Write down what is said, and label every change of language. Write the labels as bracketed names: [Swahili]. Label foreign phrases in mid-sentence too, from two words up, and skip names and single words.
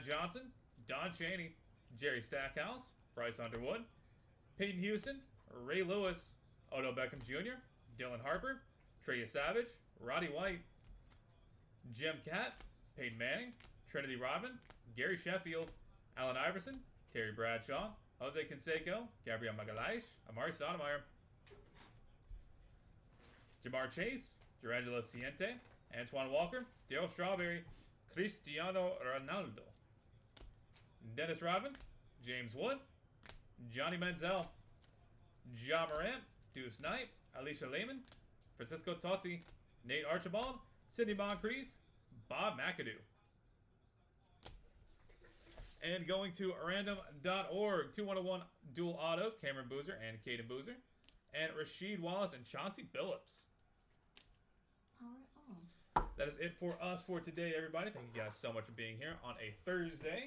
[English] Johnson, Don Chaney, Jerry Stackhouse, Bryce Underwood, Peyton Houston, Ray Lewis, Odell Beckham Jr., Dylan Harper, Treya Savage, Roddy White, Jim Catt, Peyton Manning, Trinity Rodman, Gary Sheffield, Allen Iverson, Terry Bradshaw, Jose Canseco, Gabriel Magalhaes, Amari Stoudemire, Jamar Chase, Durangelo Ciente, Antoine Walker, Darryl Strawberry, Cristiano Ronaldo, Dennis Rodman, James Wood, Johnny Manziel, Ja Morant, Deuce Knight, Alicia Lehman, Francisco Totti, Nate Archibald, Sidney Moncrief, Bob McAdoo. And going to random.org, 2-1-1 dual autos, Cameron Boozer and Caden Boozer, and Rasheed Wallace and Chauncey Billups. All right, That is it for us for today, everybody. Thank you guys so much for being here on a Thursday.